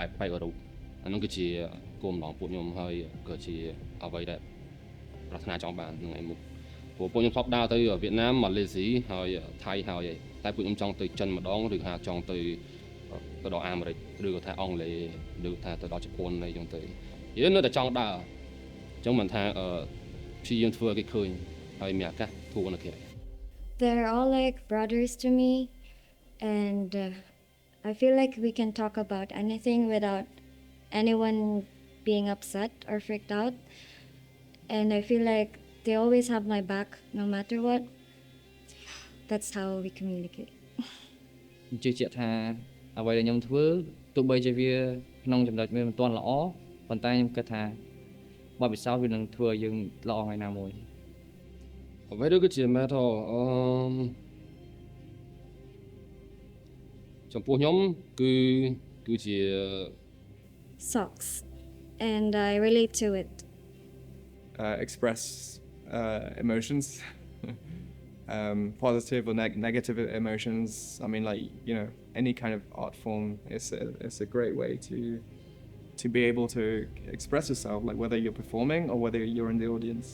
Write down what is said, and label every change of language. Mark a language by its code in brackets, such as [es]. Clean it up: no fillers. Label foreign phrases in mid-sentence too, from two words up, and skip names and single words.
[km] បអឺរ៉ុប អានោះគឺជាគោលបំណងពួកខ្ញុំហើយក៏ជាអ្វីដែលប្រាថ្នាចង់បានក្នុងឯមុខព្រោះពួកខ្ញុំធ្លាប់ដើរទៅវៀតណាមម៉ាឡេស៊ីហើយថៃហើយតែពួកខ្ញុំចង់ទៅចិនម្ដងឬថាចង់ទៅដល់អាមេរិកឬក៏ថាអង់គ្លេសឬថាទៅដល់ជប៉ុនអីចឹងទៅយើងនៅតែចង់ដើរអញ្ចឹងមិនថាព្យាយាមធ្វើឲ្យគេឃើញហើយមានឱកាសធូរនៅក្រៅ [en] They're all like brothers to me and I feel like we can talk about anything without anyone being upset or freaked out. And I feel like they always have my back no matter what. That's how we communicate. [km] ជឿជាក់ថាអ្វីដែលខ្ញុំធ្វើទោះបីជាវាក្នុងចំណុចវាមិនទាន់ល្អប៉ុន្តែខ្ញុំគិតថាបទពិសោធន៍វានឹងធ្វើឲ្យយើងល្អថ្ងៃណាមួយ អ្វីដែលគឺជា metal ចំពោះខ្ញុំគឺជា [en] Socks. And I relate to it. Express emotions, positive or negative emotions. I mean, like, you know, any kind of art form is a great way to be able to express yourself, like whether you're performing or whether you're in the audience.